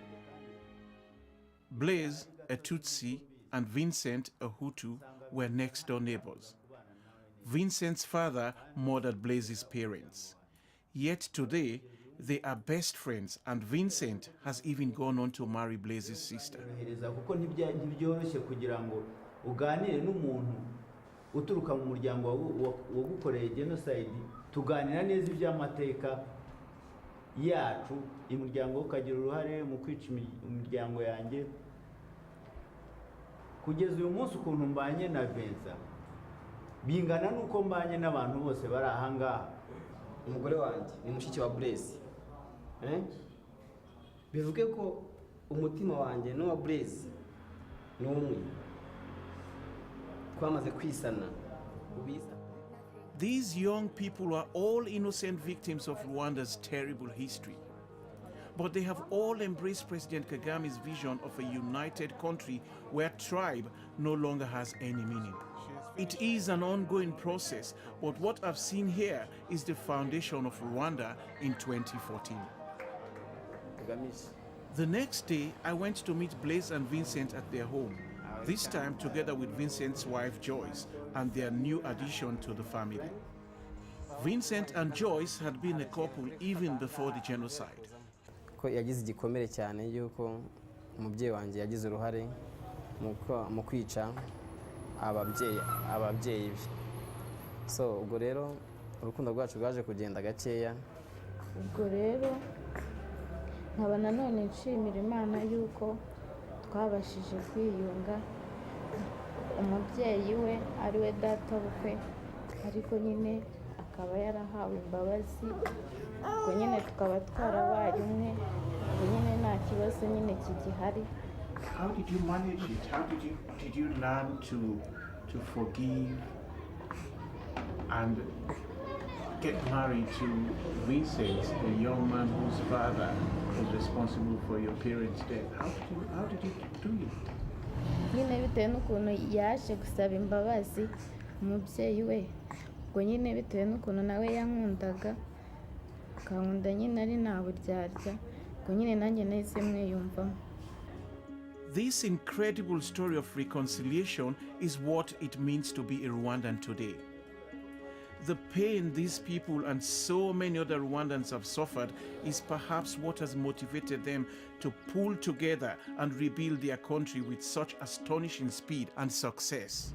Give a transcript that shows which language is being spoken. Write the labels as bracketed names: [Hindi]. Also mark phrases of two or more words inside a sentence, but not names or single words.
[English] Blaise, a Tutsi, and Vincent, a Hutu, were next-door neighbors. Vincent's father murdered Blaise's parents. Yet today, they are best friends, and Vincent has even gone on to marry Blaise's sister. [Kinyarwanda] Uturuka mu muryango wagukoreye genocide tuganira neza iby'amateka yacu imuryango ukagira uruhare mu kwica imiryango yanjye kugeza uyu munsi ukuntu mbanye na Vincent bingana nuko mbanye n'abantu bose bari ahanga. Umugore wanjye ni mushiki wa Blaise bivuge ko umutima wanjye n'uwa Blaise ni umwe. [English] These young people are all innocent victims of Rwanda's terrible history. But they have all embraced President Kagame's vision of a united country where tribe no longer has any meaning. It is an ongoing process, but what I've seen here is the foundation of Rwanda in 2014. The next day, I went to meet Blaise and Vincent at their home. This time together with Vincent's wife Joyce and their new addition to the family. Vincent and Joyce had been a couple even before the genocide. [Kinyarwanda] Ko yagize igikomere cyane yuko umubyeyi wanjye yagize uruhare mu kwica ababyeyi be. So ubwo rero urukundo rwacu rwaje kugenda gakeya. Ubwo rero nkaba nanone nshimira Imana yuko twabashije kwiyunga umubyeyi we ari we data bukwe ariko nyine akaba yarahawe imbabazi ubwo nyine tukaba twarabaye umwe ubwo nyine nta kibazo nyine kigihari. [English] How did you manage it? How did you learn to forgive and get married to Vincent, the young man whose father was responsible for your parents' death? How did you do it? [Kinyarwanda] Nyine bitewe n'ukuntu yaje gusaba imbabazi umubyeyi we ubwo nyine bitewe n'ukuntu nawe yankundaga akankunda nyine ari nta buryarya ubwo nyine nanjye nahise mwiyumvamo. [English] This incredible story of reconciliation is what it means to be a Rwandan today. The pain these people and so many other Rwandans have suffered is perhaps what has motivated them to pull together and rebuild their country with such astonishing speed and success.